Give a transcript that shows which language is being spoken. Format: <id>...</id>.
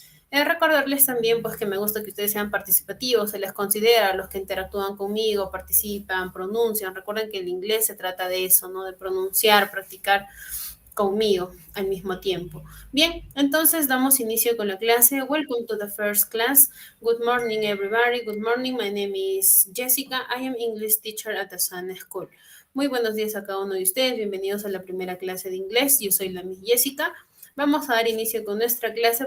<es>Recordarles también pues que me gusta que ustedes sean participativos, se les considera a los que interactúan conmigo, participan, pronuncian. Recuerden que el inglés se trata de eso, ¿no? De pronunciar, practicar conmigo al mismo tiempo. Bien, entonces damos inicio con la clase.</es> <en>Welcome to the first class. Good morning everybody. Good morning. My name is Jessica. I am English teacher at the Sun School.</en> <es>Muy buenos días a cada uno de ustedes. Bienvenidos a la primera clase de inglés. Yo soy la Miss Jessica. Vamos a dar inicio con nuestra clase.</es>